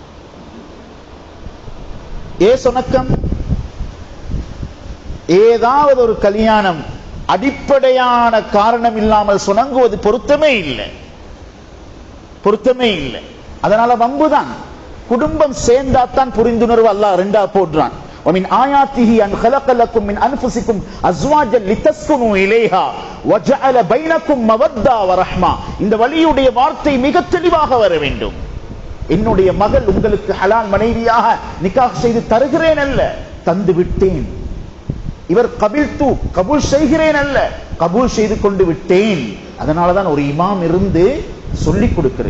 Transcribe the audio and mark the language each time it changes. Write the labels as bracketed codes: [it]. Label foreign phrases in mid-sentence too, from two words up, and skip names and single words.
[ta] சொனக்கம் ஏதாவது ஒரு கல்யாணம் அடிப்படையான காரணம் இல்லாமல் சுணங்குவது பொருத்தமே இல்லை, பொருத்தமே இல்லை. அதனால வம்புதான். குடும்பம் சேர்ந்தாத்தான் புரிந்துணர்வு அல்லாஹ் 2ஆ போடுறான். [ar] ومن آياته أن خلق لكم من أنفسكم أزواجا لتسكنوا إليها وجعل بينكم مودة ورحمة. [ta] இந்த வலியுடைய வார்த்தை மிக தெளிவாக வர வேண்டும். என்னுடைய மகள் உங்களுக்கு ஹலால் மனைவியாக நிக்காஹ் செய்து தருகிறேன் அல்ல, தந்து விட்டேன். இவர் கபூல் செய்கிறேன் அல்ல, கபூல் செய்து கொண்டு விட்டேன். அதனாலதான் ஒரு இமாம் இருந்து சொல்லிக் கொடுக்கிறேன்.